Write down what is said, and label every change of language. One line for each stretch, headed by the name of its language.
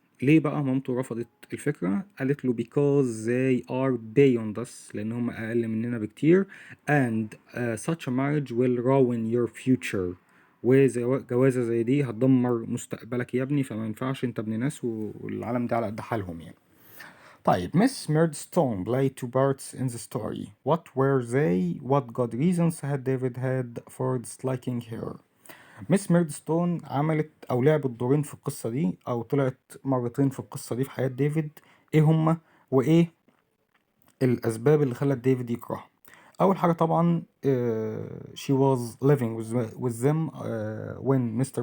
Arabic: ليه بقى مامته رفضت الفكرة؟ قالت له
English: because they are beyond us،
Arabic: لأن هم أقل مننا بكتير
English: and such a marriage will ruin your future،
Arabic: وجوازة زي دي هتدمر مستقبلك يا ابني، فما ينفعش انت ابن ناس والعالم ده على قد حالهم يعني.
English: طيب Miss Murdstone played 2 parts in the story. What were they? What good reasons had David had for disliking her؟
Arabic: ميس ميردستون عملت او لعبت دورين في القصة دي، او طلعت مرتين في القصة دي في حياة ديفيد. ايه هما وايه الاسباب اللي خلت ديفيد يكرهها؟ اول حاجة طبعا
English: she was living with them when Mr.